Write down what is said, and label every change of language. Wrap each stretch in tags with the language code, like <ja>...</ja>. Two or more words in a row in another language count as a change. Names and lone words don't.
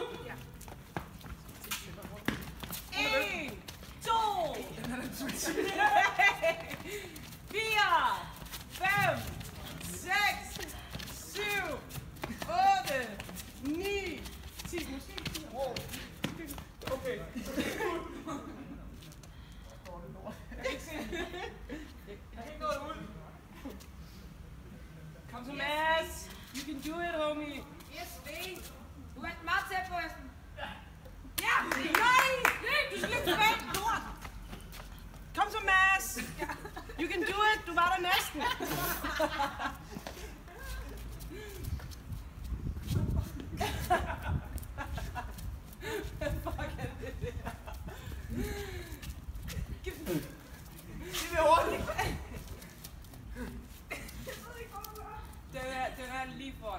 <da>Ja. 1, 2, 4, 5, 6, 7, 8, 9, 10. Måske 10. Okay. Kom så, Mads.</da> <en>You can do it, homie. Yes, babe.</en> <da>Du er meget tæt på, Esben. Ja! Nej! Du skal løbe tilbage. Lort. Kom så, Mads.</da> <en>You can do it.</en> <da>Du var der næsten. Hvad fuck er det der? Giv mig ordentligt. Den er lige foran.</da>